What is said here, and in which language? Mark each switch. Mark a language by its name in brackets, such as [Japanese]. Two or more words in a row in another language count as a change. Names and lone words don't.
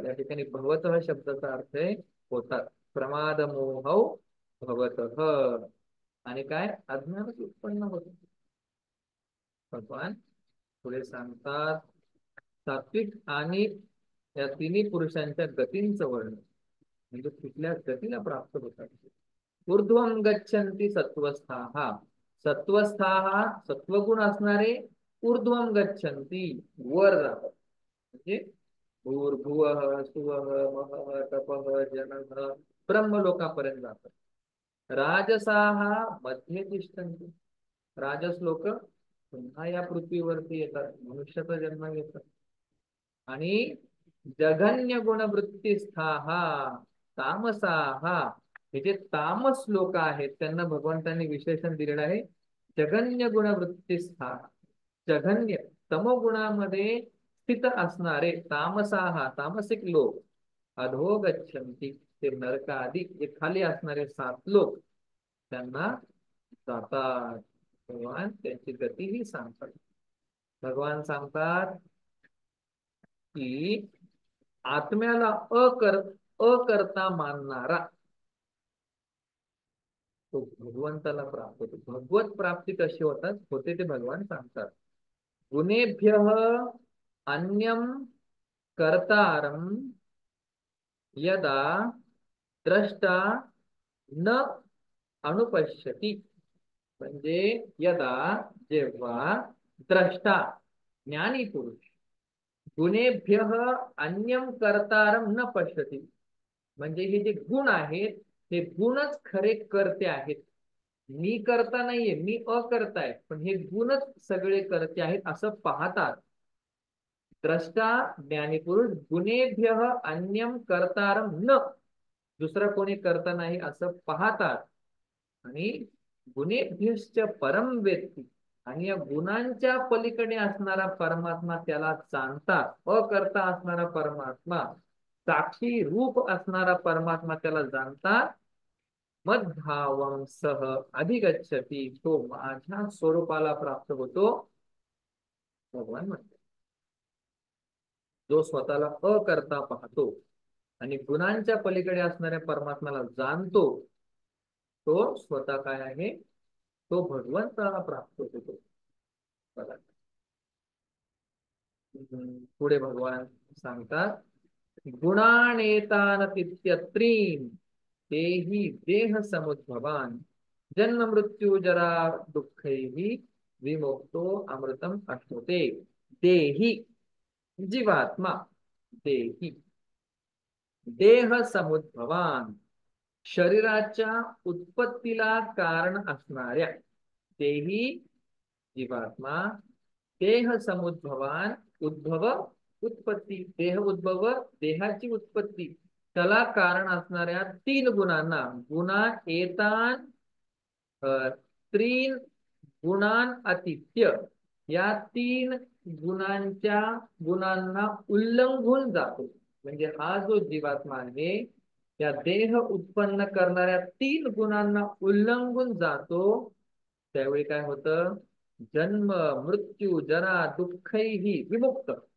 [Marathi] या ठिकाणी भवतः शब्दाचा अर्थ आहे होतात. [Sanskrit] प्रमाद मोह भवतः, [Marathi] आणि काय अज्ञानच उत्पन्न होत. भगवान पुढे सांगतात सात्विक आणि या तिन्ही पुरुषांच्या गतींचं वर्णन, म्हणजे कुठल्या गतीला प्राप्त होतात. [Sanskrit] ऊर्ध्वं गच्छन्ति सत्वस्थाः, सत्वस्थाः [Marathi] सत्वगुण असणारे [Sanskrit] ऊर्ध्वं गच्छन्ति [Marathi] वर जातात, म्हणजे [Sanskrit] भूर्भुवः सुवः महः तपः जनः [Marathi] ब्रह्मलोकापर्यंत जातात. [Sanskrit] राजसाः मध्ये तिष्ठन्ति, [Marathi] राजस लोक पुन्हा या पृथ्वीवरती येतात, मनुष्याचा जन्म घेतात. आणि [Sanskrit] जघन्य गुणवृत्तीस्थाः तामसाः, [Marathi] हे जे तामस लोक आहेत त्यांना भगवंतांनी विशेषण दिलेलं आहे [Sanskrit] जघन्य गुणवृत्तीस्थाः. [Marathi] जघन्य तमोगुणामध्ये स्थित असणारे तामसाः, तामसिक लोक, [Sanskrit] अधो गच्छन्ति, [Marathi] ते नरकादी जे खाली असणारे 7 लोक त्यांना जातात. भगवान त्यांची गतीही सांगतात. भगवान सांगतात की आत्म्याला अकर्ता मानणारा तो भगवंताला प्राप्त होतो. भगवत प्राप्ती कशी होते ते भगवान सांगतात. [Sanskrit] गुणेभ्यः अन्यम कर्तारम यदा द्रष्टा न अनुपश्यती, म्हणजे यदा [Marathi] जेव्हा द्रष्टा ज्ञानी पुरुष [Sanskrit] गुणेभ्यः अन्यम कर्तारम न पश्यती, [Marathi] म्हणजे हे जे गुण आहेत हे गुणच खरे करते आहेत. मी करता नाहीये, मी अकर्ता आहे, पण हे गुणच सगळे करते आहेत असं पाहतात. [Sanskrit] द्रष्टा ज्ञानीपुरुष गुणेभ्यः अन्यम कर्तारम न, [Marathi] दुसरं कोणी करता नाही असं पाहतात. आणि [Sanskrit] गुणेभ्यश्च परम वेत्ती, [Marathi] आणि या गुणांच्या पलीकडे असणारा परमात्मा त्याला जाणतात. अकर्ता असणारा परमात्मा, साक्षी रूप असणारा परमात्मा त्याला जाणतात. [Sanskrit] मद्भावम सह अधिगच्छती, [Marathi] तो माझ्या स्वरूपाला प्राप्त होतो. भगवान म्हणतात जो स्वतःला अकर्ता पाहतो आणि गुणांच्या पलीकडे असणाऱ्या परमात्म्याला जाणतो, तो स्वतः काय आहे, तो भगवंताला प्राप्त होतो. बघा पुढे भगवान सांगतात [Sanskrit] गुणानेतान तित्यत्रीन तेही देह समुद्भवान जन्म मृत्यू जरा दुःखैहि विमुक्तो अमृतम अश्नुते. देही जीवात्मा, देही देह समुद्भवान, [Marathi] शरीराच्या उत्पत्तीला कारण असणाऱ्या देही जीवात्मा, [Sanskrit] देह समुद्भवान [Marathi] उद्भव उत्पत्ती, देह उद्भव देहाची उत्पत्ती, त्याला कारण असणाऱ्या 3 गुणांना [Sanskrit] गुणा एतान त्रीन गुणान अतिथ्य, [Marathi] या 3 गुणांना उल्लंघून जातो. म्हणजे हा जो जीवात्मा आहे या देह उत्पन्न करणाऱ्या 3 गुणांना उल्लंघून जातो, त्यावेळी काय होतं, [Sanskrit] जन्म मृत्यू जरा दुःखही विमुक्त.